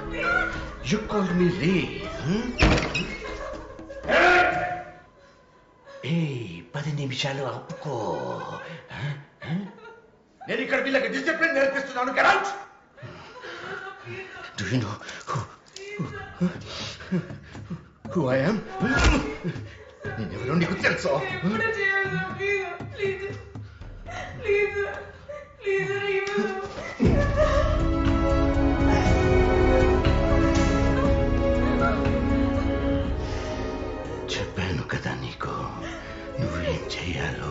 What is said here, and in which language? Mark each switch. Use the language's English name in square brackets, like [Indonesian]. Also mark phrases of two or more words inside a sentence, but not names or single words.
[English] You called me రే. [Telugu] 10 నిమిషాలు ఆపుకో. నేను ఇక్కడ వీళ్ళకి డిసిప్లిన్ నేర్పిస్తున్నాను. [English] Get out! Do you know who I am? [Telugu] నేనెవరో నీకు తెలుసా? చెప్పాను కదా నీకు నువ్వేం చెయ్యాలో.